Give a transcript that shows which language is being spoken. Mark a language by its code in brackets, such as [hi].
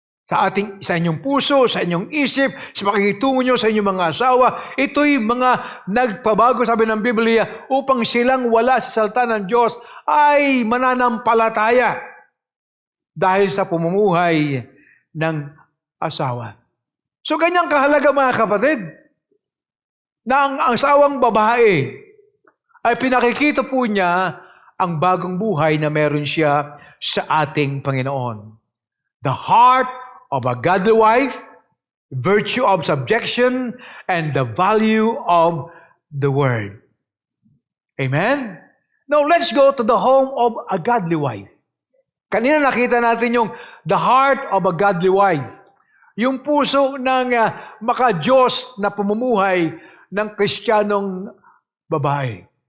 [tl] Sa inyong puso, sa inyong isip, sa pakikitungo nyo sa inyong mga asawa, ito'y mga nagpabago, sabi ng Biblia, upang silang wala sa salita ng Diyos ay mananampalataya dahil sa pumumuhay ng asawa. So, ganyang kahalaga mga kapatid, na ang asawang babae ay pinakikita po niya ang bagong buhay na meron siya sa ating Panginoon. [en] The heart of a godly wife, virtue of subjection, and the value of the word. Amen? Now, let's go to the home of a godly wife. [tl] Kanina nakita natin yung [en] the heart of a godly wife. [tl] Yung puso ng maka-Diyos na pamumuhay ng Kristiyanong babae.